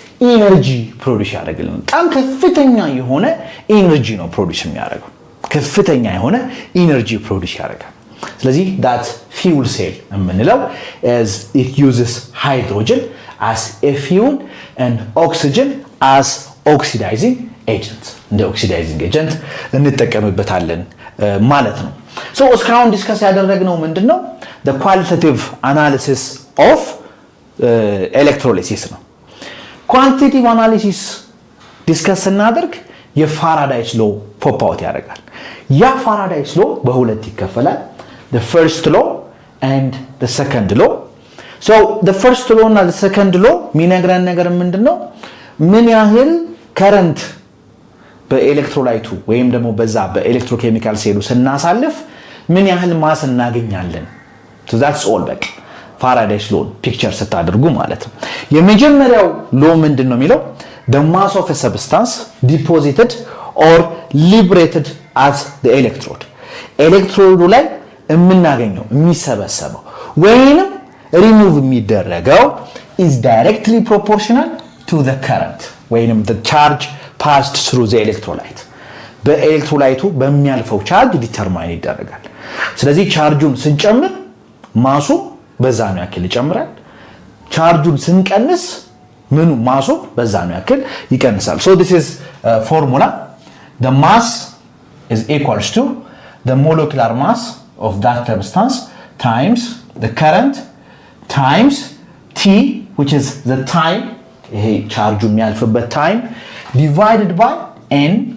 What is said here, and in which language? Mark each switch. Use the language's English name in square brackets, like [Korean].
[Amharic] ኢነርጂ ፕሮዲዩስ ያደርግልናል። በጣም ከፍተኛ የሆነ ኢነርጂ ነው ፕሮዲዩስ የሚያደርገው። ከፍተኛ የሆነ ኢነርጂ ፕሮዲዩስ ያደርጋል። ስለዚህ that fuel cell የምንለው [English] as it uses hydrogen as a fuel and oxygen as oxidizing agent [Amharic] እንደ oxidizing agent እንጠቀምበታለን ማለት ነው። ሶ እስካሁን ዲስከስ ያደረግነው ምንድነው? [English] the qualitative analysis of electrolysis [Amharic] ነው። quantitative analysis ዲስከስ ስናደርግ የፋራዳይስ ሎ ፖፕ አውት ያደርጋል። ያ ፋራዳይስ ሎ በሁለት ይከፈላል። [English] the first law and the second law. So the first law እና the second law [Amharic] የሚነግረን ነገር ምንድነው? ምን ያህል ከረንት በኤሌክትሮላይቱ ወይም ደግሞ በዛ በኤሌክትሮኬሚካል ሴሉ ስናሳልፍ ምን ያህል ማስ እናገኛለን። [English] so that's all [Amharic] በቃ ፋራዳይስ ሎ ፒክቸር ስታደርጉ ማለት ነው። የመጀመሪያው ሎ ምንድነው የሚለው? [English] the mass of a substance deposited or liberated at the electrode. [Amharic] ኤሌክትሮዱ ላይ የምናገኘው የሚሰበሰበው ወይንም ሪሙቭ የሚደረገው [English] is directly proportional to the current ወይንም the charge passed through the electrolyte. [Amharic] በኤሌክትሮላይቱ በሚያልፈው ቻርጅ ዲተርማይን ይደረጋል። ስለዚህ ቻርጁን ስንጨምር ማሱ በዛ ነው ያክል ይጨምራል። ቻርጁን ስንቀንስ ምኑ ማሱ በዛ ነው ያክል ይቀንሳል። [English] so this is formula. the mass is equals to the molecular mass of that substance times the current times t, which is the time, [Amharic] ይሄ ቻርጁ የሚያልፍበት [English] time, divided by n